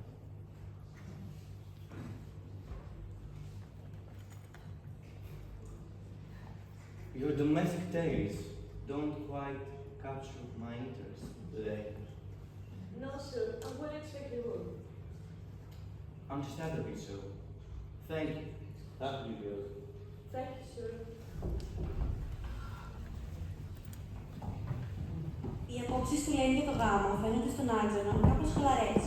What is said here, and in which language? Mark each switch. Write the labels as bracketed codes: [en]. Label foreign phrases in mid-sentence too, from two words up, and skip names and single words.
[en] Your domestic tales don't quite capture my interest, do they? No, sir. I wouldn't expect they would. Understandably so. Thank you. That will be good. Thank you, sir. [el] Οι απόψεις του Λένη για το γάμο φαίνονται στον Άντζελο κάπως χαλαρές.